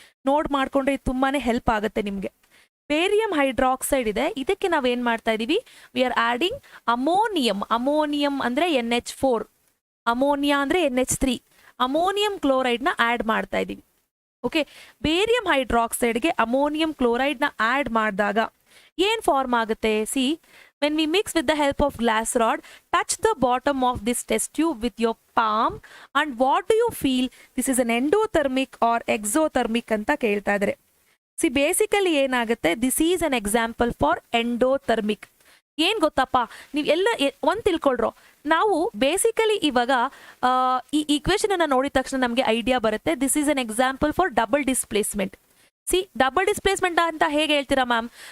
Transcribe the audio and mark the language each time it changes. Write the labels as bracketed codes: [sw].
[kn] Note ಮಾಡ್ಕೊಂಡ್ರೆ ಇದು ತುಂಬಾನೇ ಹೆಲ್ಪ್ ಆಗುತ್ತೆ ನಿಮಗೆ. ಬೇರಿಯಂ ಹೈಡ್ರಾಕ್ಸೈಡ್ ಇದೆ, ಇದಕ್ಕೆ ನಾವೇನ್ ಮಾಡ್ತಾ ಇದೀವಿ, [en] We are adding ammonium. [kn] Ammonium ಅಂದ್ರೆ NH4, ಅಮೋನಿಯಾ ಅಂದ್ರೆ NH3. ಅಮೋನಿಯಂ ಕ್ಲೋರೈಡ್ನ ಆಡ್ ಮಾಡ್ತಾ ಇದೀವಿ. ಓಕೆ, ಬೇರಿಯಂ ಹೈಡ್ರಾಕ್ಸೈಡ್ಗೆ ಅಮೋನಿಯಂ ಕ್ಲೋರೈಡ್ನ ಆಡ್ ಮಾಡಿದಾಗ ಏನ್ ಫಾರ್ಮ್ ಆಗುತ್ತೆ? [en] See, when we mix with the help of glass rod, touch the bottom of this test tube with your palm and what do you feel? This is an endothermic or exothermic [kn] ಅಂತ ಕೇಳ್ತಾ ಇದ್ದಾರೆ. [en] See, basically ಏನಾಗುತ್ತೆ, this is an example for endothermic. [kn] ಏನ್ ಗೊತ್ತಪ್ಪ, ನೀವು ಎಲ್ಲ ಒಂದ್ ತಿಳ್ಕೊಳ್ರೋ, ನಾವು basically ಇವಾಗ ಈ ಈಕ್ವೇಶನ್ ಅನ್ನ ನೋಡಿದ ತಕ್ಷಣ ನಮಗೆ ಐಡಿಯಾ ಬರುತ್ತೆ. [en] This is an example for double displacement. See, double displacement [kn] ಅಂತ ಹೇಗೆ ಹೇಳ್ತೀರಾ ಮ್ಯಾಮ್?